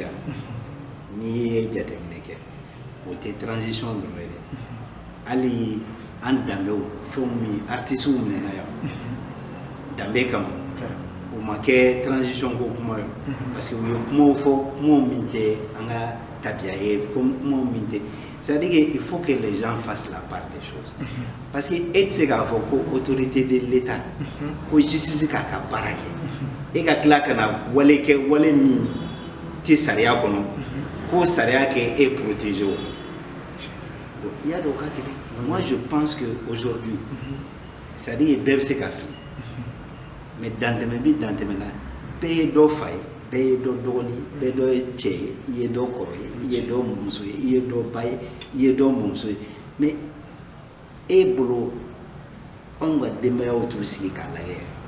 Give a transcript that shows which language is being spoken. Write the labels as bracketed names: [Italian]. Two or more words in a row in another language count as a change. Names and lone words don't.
[Bambara] n'i ye jateminɛ kɛ o tɛ transition dɔrɔn ye dɛ hali an danbew fɛnw min artistes minɛna yan danbe kama o ma kɛ transition ko kuma ye [French] parce que [Bambara] u ye kumaw fɔ kumaw min tɛ an ka tabiya ye kumaw min tɛ [French] c'est-à-dire qu'il faut que les gens fassent la part des choses parce que [Bambara] e tɛ se k'a fɔ ko [French] autorité de l'État [Bambara] ko justice k'a ka baara kɛ e ka tila ka na wale kɛ wale min tɛ sariya kɔnɔ ko sariya kɛ e protégé o [French] bon il y a [Bambara] dɔw ka kɛlɛ [French] moi je pense que aujourd'hui c'est-à-dire [Bambara] bɛɛ bɛ se ka fili mais dantɛmɛ bi dantɛmɛ na bɛɛ ye dɔ fa ye bɛɛ ye dɔ dɔgɔnin bɛɛ dɔ ye cɛ ye i ye dɔ kɔrɔ ye i ye dɔ muso ye i ye dɔ ba ye i ye dɔ mɔmuso ye mais e bolo anw ka denbayaw t'u sigi k'a lajɛ